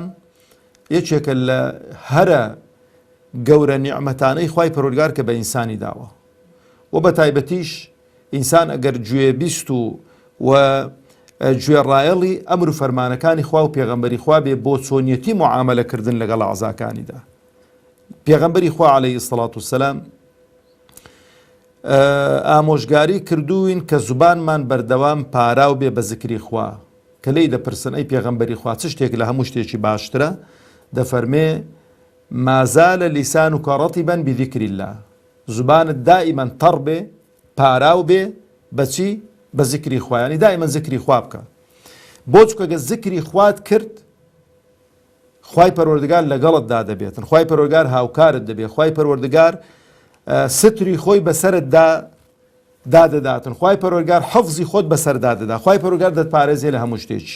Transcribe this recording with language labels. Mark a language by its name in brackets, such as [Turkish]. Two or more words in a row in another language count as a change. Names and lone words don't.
[Central Kurdish] یەکێکە لە هەرە گەورە نیعمەتانەی خوای پەروەردگار کە بە ئینسانی داوە، و بە تایبەتیش ئینسان ئەگەر گوێبیست و گوێڕایەڵی ئەمر و فەرمانەکانی خوا و پێغەمبەری خوا بێ بۆ چۆنیەتی معامەلەکردن لەگەڵ ئەعزاکانیدا. پێغەمبەری خوا [Arabic] عەلەیهی السەڵات وسەلام [Central Kurdish] ئامۆژگاری کردوین کە زوبانمان بەردەوام پاراو بێ بە زیکری خوا. کە لێی دەپرسن ئەی پێغەمبەری خوا چ شتێک لە هەموو شتێکی باشترە؟ [Arabic] دەفەرمێ ما زال لسانك رطبا بذكر الله. [Central Kurdish] زبانت دائما تەڕ بێ، پاراو بێ بەچی؟ بە زیکری خوا، یعنی دائما زیکری خوا بکە. بۆ چکە گە زیکری خوات کرد، خوای پەروەردگار لەگەڵتدا دەبێتن، خوای پەروەردگار هاوکارت دەبێت، خوای پەروەردگار ستری خۆی بەسەرتدا دادەداتن، خوای پەروەردگار حەفزی خۆت بەسەردا دەدا، خوای پەروەردگار دەتپارێزێ لە هەموو شتێکی.